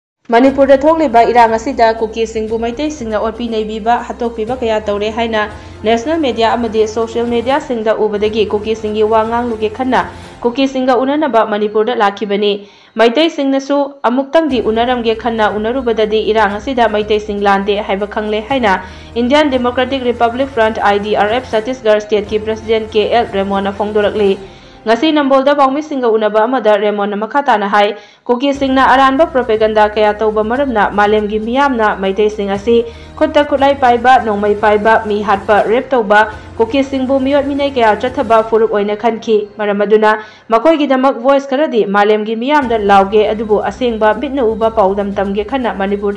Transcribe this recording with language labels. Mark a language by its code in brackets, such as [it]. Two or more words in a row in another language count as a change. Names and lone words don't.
[mni] Manipur thokliba irang asida Kuki singbu Meitei singna orpi neibiba hatokpiba kaya tawre haina [en] national media [mni] amadi [en] social media [mni] singda ubadagi Kuki singi wangang luge khanna Kuki singa unanaba Manipur da lakhibani Meitei singnasu amuktangdi unaramge khanna unarubadadi irang asida Meitei sing lande haiba khangle haina Indian Democratic Republic Front IDRF Chhattisgarh State ki President KL Raymond phongdorakli ngasi nambolda bangmi singa unaba amada Raymond makhatana hai Kuki singna aranba propaganda kaya tauba maramna malemgi miyamna Meitei sing asi khutta khulai paiba nongmai paiba mi hatpa rep tauba Kuki singbu miyot minai kaya chathaba furup oina khanki maramaduna makoi gidamak voice karadi malemgi miyamda lauge adubu asengba bitna uba paudam tamge khana Manipur